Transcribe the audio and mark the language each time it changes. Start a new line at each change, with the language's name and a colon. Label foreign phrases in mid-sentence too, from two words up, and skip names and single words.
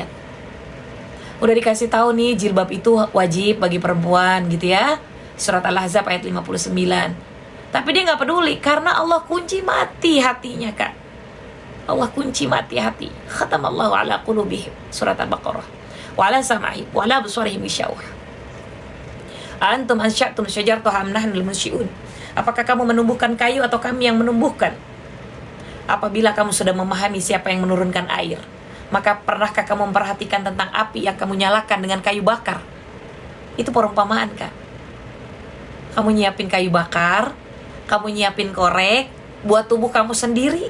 Indonesian: Udah dikasih tahu nih, jilbab itu wajib bagi perempuan gitu ya. Surat Al-Ahzab ayat 59. Tapi dia gak peduli karena Allah kunci mati hatinya, Kak. Allah kunci mati hati.
Arabic: ختم الله على قلوبهم.
Indonesian: Surat Al-Baqarah.
Arabic: وعلى سمعهم وعلى أبصارهم غشاوة. أأنتم أنشأتم شجرتها أم نحن المنشئون.
Indonesian: Apakah kamu menumbuhkan kayu atau kami yang menumbuhkan? Apabila kamu sudah memahami siapa yang menurunkan air, maka pernahkah kamu memperhatikan tentang api yang kamu nyalakan dengan kayu bakar? Itu perumpamaan, Kak. Kamu nyiapin kayu bakar, kamu nyiapin korek buat tubuh kamu sendiri.